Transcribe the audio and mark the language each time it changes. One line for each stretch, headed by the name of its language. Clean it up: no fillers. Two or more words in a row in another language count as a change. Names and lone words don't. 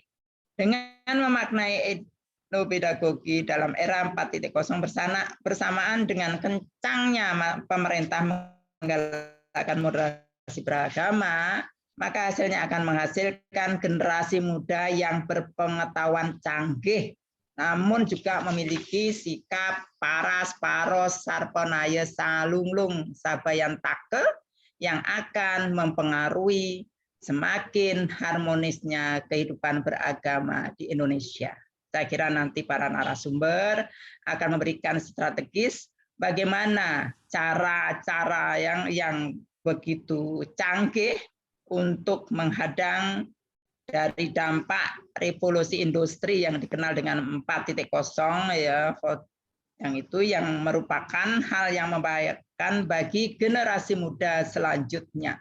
Indonesian: Dengan memaknai etnopedagogi dalam era 4.0 bersamaan dengan kencangnya pemerintah menggalakkan moderasi beragama, maka hasilnya akan menghasilkan generasi muda yang berpengetahuan canggih, namun juga memiliki sikap paras,
Balinese: paros, sarpanaya, salunglung, sabayan take
Indonesian: yang akan mempengaruhi semakin harmonisnya kehidupan beragama di Indonesia. Saya kira nanti para narasumber akan memberikan strategis bagaimana cara-cara yang begitu canggih untuk menghadang dari dampak revolusi industri yang dikenal dengan 4.0 ya, yang itu yang merupakan hal yang membahayakan bagi generasi muda selanjutnya.